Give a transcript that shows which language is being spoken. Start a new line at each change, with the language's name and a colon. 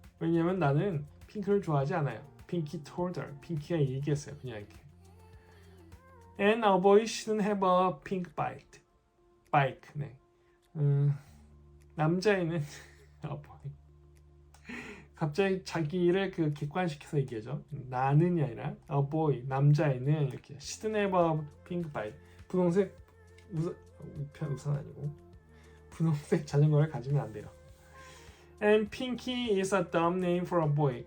Korean: 왜냐면 나는 핑크를 좋아하지 않아요.
English: Pinky told her.
Korean: 핑키가 얘기했어요. 그냥 이렇게.
English: And a boy shouldn't have a pink bike. Bike.
Korean: 네. 남자애는 갑자기 자기를 그 객관시켜서 얘기하죠. 나는이 아니라
English: a boy.
Korean: 남자애는 이렇게
English: shouldn't have a pink bike.
Korean: 분홍색 우산 아니고 분홍색 자전거를 가지면 안 돼요.
English: And Pinky is a dumb name for a boy.